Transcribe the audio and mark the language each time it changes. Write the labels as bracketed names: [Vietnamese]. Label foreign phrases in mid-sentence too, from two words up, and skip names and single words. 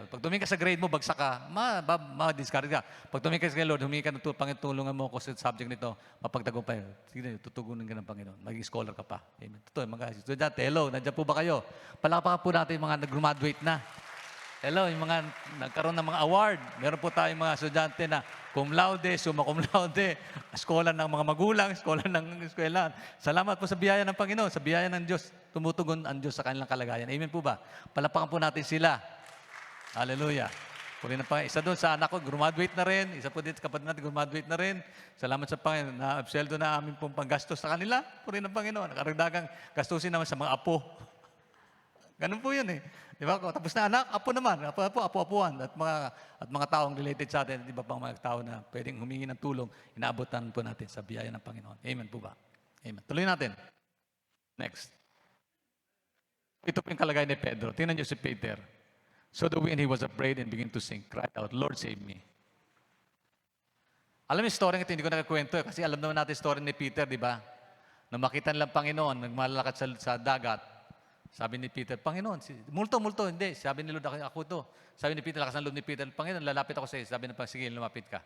[Filipino] Pag tumingin ka sa grade mo, bagsak ka, ma-discard ka. Pag tumingin ka sa Lord, humingi ka ng Panginoon, tulungan mo ako sa subject nito, mapagtagumpay. Sige, tutugunin ka ng Panginoon. Maging scholar ka pa. Amen. Totoo, mga estudyante, hello, nandiyan po ba kayo? Palakpakan po natin yung mga nag-graduate na. Hello, yung mga nagkaroon ng mga award. Meron po tayong mga estudyante na [Latin] cum laude, summa cum laude, [Filipino] eskola ng mga magulang, eskola ng eskwelahan. Salamat po sa biyaya ng Panginoon, sa biyaya ng Diyos. Tumutugon ang Diyos sa kanilang kalagayan. Amen po ba? Palapakan po natin sila. Hallelujah. Puri na pa. Isa doon sa anak ko, graduate na rin. Isa po dito, kapatid natin, graduate na rin. Salamat sa Panginoon. Na-abseldo na amin pong panggastos sa kanila. Puri ng Panginoon. Nakaragdagang gastusin naman sa mga apo. Ganun po yun eh. Di ba? Tapos na anak, apo naman. Apo-apuan. At mga taong related sa atin. Di ba pang mga tao na pwedeng humingi ng tulong, inaabotan po natin sa biyaya ng Panginoon. Amen po ba? Amen. Tuloy natin. Next. Ito po yung kalagayan ni Pedro. Tingnan niyo si Peter. [English] So when he was afraid and began to sing, cried out, Lord, save me. [Filipino] Alam mo yung story ito, hindi ko nakakwento eh, kasi alam naman natin yung story ni Peter, di ba? Nang makita nilang Panginoon, nagmalalakad sa dagat, sabi ni Peter, Panginoon, multo, hindi. Sabi ni Lord, ako to. Sabi ni Peter, lakas ng loob ni Peter, Panginoon, lalapit ako sa iyo. Sabi ng Panginoon, sige, lumapit ka.